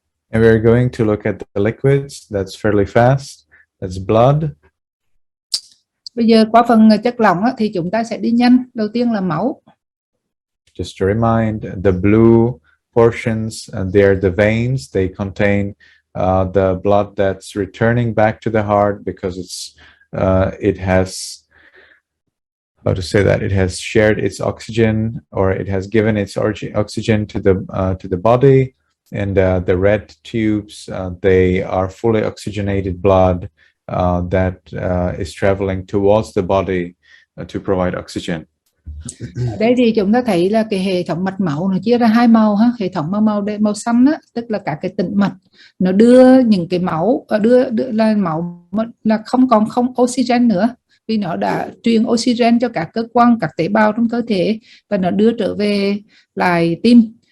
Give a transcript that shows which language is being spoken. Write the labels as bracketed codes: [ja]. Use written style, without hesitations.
[en] And we're going to look at the liquids. That's fairly fast. That's blood. [vi] Bây giờ qua phần chất lỏng thì chúng ta sẽ đi nhanh. Đầu tiên là máu. [en] Just to remind, the blue portions, they are the veins. They contain the blood that's returning back to the heart because it has, how to say that, it has shared its oxygen, or it has given its oxygen to the body. And the red tubes, they are fully oxygenated blood that is traveling towards the body to provide oxygen. [vi] Ở đây thì chúng ta thấy là cái hệ thống mạch máu nó chia ra hai màu ha. Hệ thống màu xanh á, tức là cả cái tĩnh mạch, nó đưa những cái máu đưa là máu là không oxygen nữa, vì nó đã truyền oxygen cho các cơ quan, các tế bào trong cơ thể, và nó đưa trở về lại tim.